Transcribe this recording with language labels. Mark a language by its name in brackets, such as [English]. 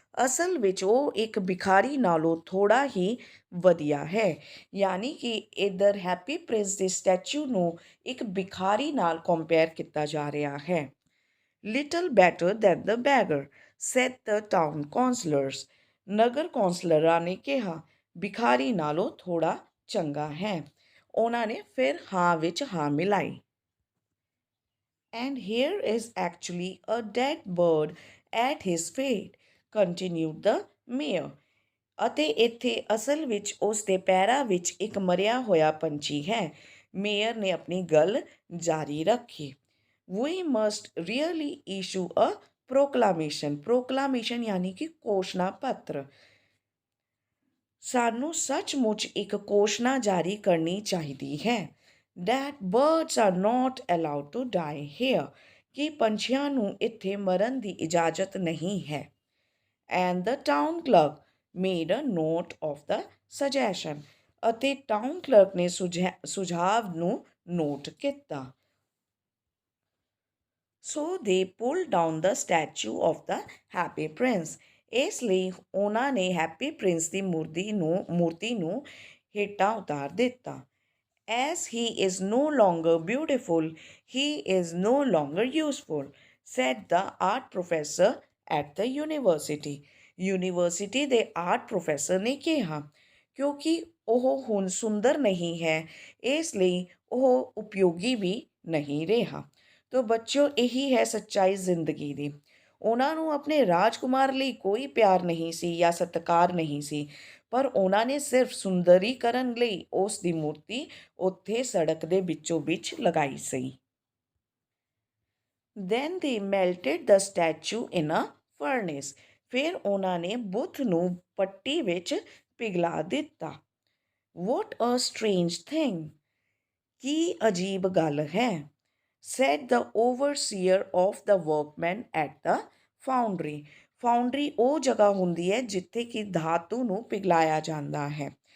[Punjabi] ਅਸਲ ਵਿੱਚ ਉਹ ਇੱਕ ਭਿਖਾਰੀ ਨਾਲੋਂ ਥੋੜਾ ਹੀ ਵਧੀਆ ਹੈ। ਯਾਨੀ ਕਿ ਇੱਧਰ ਹੈਪੀ ਪ੍ਰਿੰਸ ਦੇ ਸਟੈਚੂ ਨੂੰ ਇੱਕ ਭਿਖਾਰੀ ਨਾਲ ਕੰਪੇਅਰ ਕੀਤਾ ਜਾ ਰਿਹਾ ਹੈ। [English] little better than the beggar, said the town councillors. [Punjabi] ਨਗਰ ਕੌਂਸਲਰਾਂ ਨੇ ਕਿਹਾ, ਭਿਖਾਰੀ ਨਾਲੋਂ ਥੋੜਾ ਚੰਗਾ ਹੈ। ਉਹਨਾਂ ਨੇ ਫਿਰ ਹਾਂ ਵਿੱਚ ਹਾਂ ਮਿਲਾਈ। [English] and here is actually a dead bird at his feet, continued the mayor. [Punjabi] ਅਤੇ ਇੱਥੇ ਅਸਲ ਵਿੱਚ ਉਸ ਦੇ ਪੈਰਾਂ ਵਿੱਚ ਇੱਕ ਮਰਿਆ ਹੋਇਆ ਪੰਛੀ ਹੈ। ਮੇਅਰ ਨੇ ਆਪਣੀ ਗੱਲ ਜਾਰੀ ਰੱਖੀ। [English] we must really issue a proclamation. [Punjabi] proclamation ਯਾਨੀ ਕਿ ਘੋਸ਼ਣਾ ਪੱਤਰ। ਸਾਨੂੰ ਸੱਚਮੁੱਚ ਇੱਕ ਘੋਸ਼ਣਾ ਜਾਰੀ ਕਰਨੀ ਚਾਹੀਦੀ ਹੈ। [English] that birds are not allowed to die here. [Punjabi] ਕਿ ਪੰਛੀਆਂ ਨੂੰ ਇੱਥੇ ਮਰਨ ਦੀ ਇਜਾਜ਼ਤ ਨਹੀਂ ਹੈ। [English] and the town clerk made a note of the suggestion. [Punjabi] ਅਤੇ ਟਾਊਨ ਕਲਰਕ ਨੇ ਸੁਝਾਅ ਨੂੰ ਨੋਟ ਕੀਤਾ। [English] so they pulled down the statue of the happy prince. [Punjabi] ਇਸ ਲਈ ਉਹਨਾਂ ਨੇ ਹੈਪੀ ਪ੍ਰਿੰਸ ਦੀ ਮੂਰਤੀ ਨੂੰ ਹੇਠਾਂ ਉਤਾਰ ਦਿੱਤਾ। [English] as he is no longer beautiful, he is no longer useful, said the art professor at the university. [Punjabi] University ਦੇ ਆਰਟ ਪ੍ਰੋਫੈਸਰ ਨੇ ਕਿਹਾ, ਕਿਉਂਕਿ ਉਹ ਹੁਣ ਸੁੰਦਰ ਨਹੀਂ ਹੈ, ਇਸ ਲਈ ਉਹ ਉਪਯੋਗੀ ਵੀ ਨਹੀਂ ਰਿਹਾ। ਤੋ ਬੱਚਿਓ, ਇਹੀ ਹੈ ਸੱਚਾਈ ਜ਼ਿੰਦਗੀ ਦੀ। ਉਹਨਾਂ ਨੂੰ ਆਪਣੇ ਰਾਜਕੁਮਾਰ ਲਈ ਕੋਈ ਪਿਆਰ ਨਹੀਂ ਸੀ ਜਾਂ ਸਤਿਕਾਰ ਨਹੀਂ ਸੀ, ਪਰ ਉਹਨਾਂ ਨੇ ਸਿਰਫ ਸੁੰਦਰੀਕਰਨ ਲਈ ਉਸ ਦੀ ਮੂਰਤੀ ਉੱਥੇ ਸੜਕ ਦੇ ਵਿੱਚੋਂ ਵਿੱਚ ਲਗਾਈ ਸੀ। [English] Then they melted the statue in a furnace. [Punjabi] ਫਿਰ ਉਹਨਾਂ ਨੇ ਬੁੱਤ ਨੂੰ ਪੱਟੀ ਵਿੱਚ ਪਿਘਲਾ ਦਿੱਤਾ। [English] What a strange thing! [Punjabi] ਕੀ ਅਜੀਬ ਗੱਲ ਹੈ, [English] said the overseer of the workmen at the foundry. [Punjabi] Foundry ਉਹ ਜਗ੍ਹਾ ਹੁੰਦੀ ਹੈ ਜਿੱਥੇ ਕਿ ਧਾਤੂ ਨੂੰ ਪਿਘਲਾਇਆ ਜਾਂਦਾ ਹੈ।